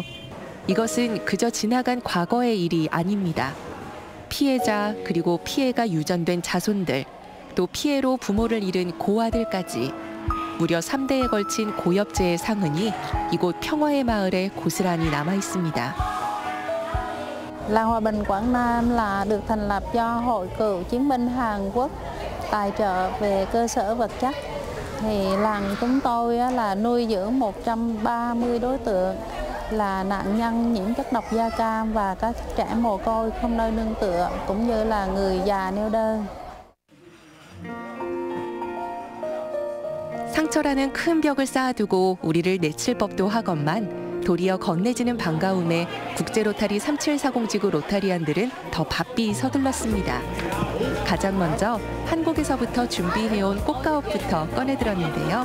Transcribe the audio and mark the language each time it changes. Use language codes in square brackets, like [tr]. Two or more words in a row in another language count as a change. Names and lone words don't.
[ko] 이것은 그저 지나간 과거의 일이 아닙니다. 피해자 그리고 피해가 유전된 자손들, 또 피해로 부모를 잃은 고아들까지 무려 3대에 걸친 고엽제의 상흔이 이곳 평화의 마을에 고스란히 남아 있습니다. [vi] Làng Hòa Bình Quảng Nam là được thành lập do Hội Cựu Chiến binh Hàn Quốc tài trợ về cơ sở vật chất. Thì làng chúng tôi là nuôi dưỡng 130 đối tượng là nạn nhân nhiễm chất độc da cam và các trẻ mồ côi không nơi nương tựa cũng như là người già neo đơn. [ko] 상처라는 큰 벽을 쌓아두고 우리를 내칠 법도 하건만 도리어 건네지는 반가움에 국제로타리 3740 지구 로타리안들은 더 바삐 서둘렀습니다. 가장 먼저 한국에서부터 준비해온 꽃가옥부터 꺼내들었는데요.